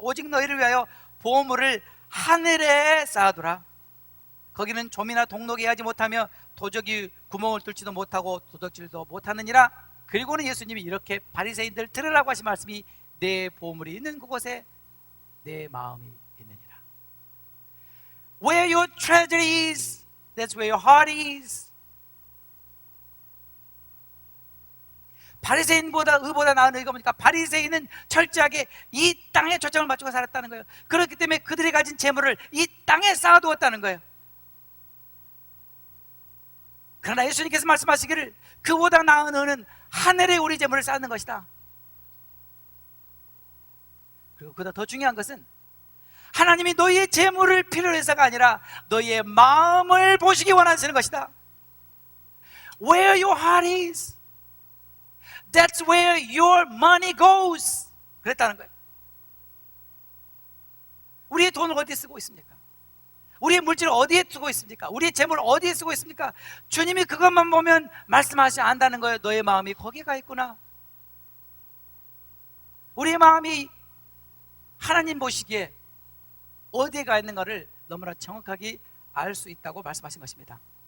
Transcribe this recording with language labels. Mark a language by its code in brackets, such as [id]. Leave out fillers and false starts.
[ko] 오직 너희를 위하여 보물을 하늘에 쌓아두라. 거기는 좀이나 동독이 하지 못하며 도적이 구멍을 뚫지도 못하고 도둑질도 못하느니라. 그리고는 예수님이 이렇게 바리새인들 들으라고 하신 말씀이 내 보물이 있는 그곳에 내 마음이 있느니라. [en] Where your treasure is, that's where your heart is. [ko] 바리새인보다 의보다 나은 의가 뭡니까? 바리새인은 철저하게 이 땅에 초점을 맞추고 살았다는 거예요. 그렇기 때문에 그들이 가진 재물을 이 땅에 쌓아두었다는 거예요. 그러나 예수님께서 말씀하시기를 그보다 나은 의는 하늘에 우리 재물을 쌓는 것이다. 그리고 그보다 더 중요한 것은 하나님이 너희의 재물을 필요로 해서가 아니라 너희의 마음을 보시기 원하시는 것이다. [en] Where your heart is, that's where your money goes. [ko] 그랬다는 거예요. 우리의 돈을 어디에 쓰고 있습니까? 우리의 물질을 어디에 쓰고 있습니까? 우리의 재물을 어디에 쓰고 있습니까? 주님이 그것만 보면 말씀하시 안다는 거예요. 너의 마음이 거기에 가 있구나. 우리의 마음이 하나님 보시기에 어디에 가 있는가를 너무나 정확하게 알 수 있다고 말씀하신 것입니다.